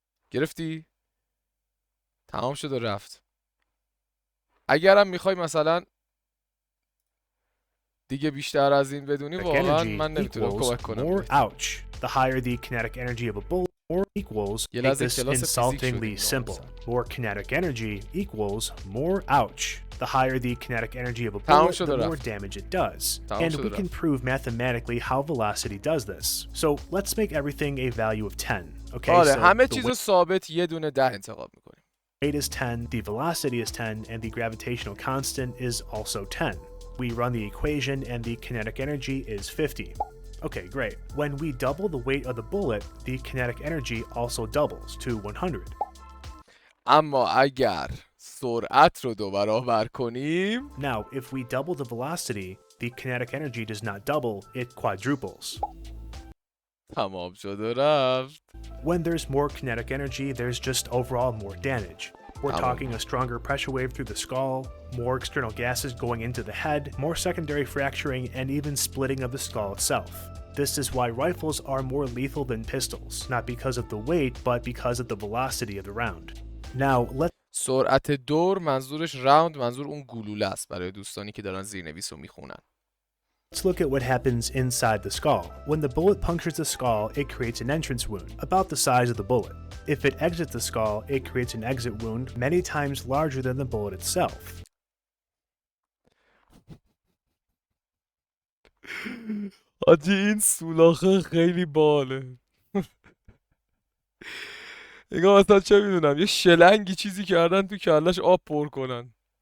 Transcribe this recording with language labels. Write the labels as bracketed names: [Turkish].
[Persian] گرفتی؟ تمام شد و رفت. اگرم میخوای مثلا دیگه بیشتر از این بدونی، واقعا من نمیتونم کمک کنم. [English] Ouch. The higher the kinetic energy of a bullet, more equals make this insultingly simple. More kinetic energy equals more ouch. The higher the kinetic energy of a bullet, the more damage it does. And we can prove mathematically how velocity does this. So let's make everything a value of 10. Okay, [Persian] آره، [English] so [Persian] همه چیزو ثابت یه دونه 10 انتخاب میکنیم. [English] Weight is 10, the velocity is 10, and the gravitational constant is also 10. We run the equation and the kinetic energy is 50. Okay, great. When we double the weight of the bullet, the kinetic energy also doubles to 100. [Persian] اما اگر سرعت رو 2 برابر کنیم [English] Now, if we double the velocity, the kinetic energy does not double, it quadruples. [Persian] تمام شد و رفت. [English] When there's more kinetic energy, there's just overall more damage. We're talking a stronger pressure wave through the skull, more external gases going into the head, more secondary fracturing, and even splitting of the skull itself. This is why rifles are more lethal than pistols, not because of the weight, but because of the velocity of the round. Now, [Persian] سرعت دور منظورش راوند منظور اون گلوله است برای دوستانی که دارن زیرنویس رو میخونن. [English] let's look at what happens inside the skull. When the bullet punctures the skull, it creates an entrance wound, about the size of the bullet. If it exits the skull, it creates an exit wound many times larger than the bullet itself. [Persian] آجی این سولاخه خیلی باله. نگاه مثلا چه میدونم یه شلنگی چیزی کردن تو کلش آب پر کنن.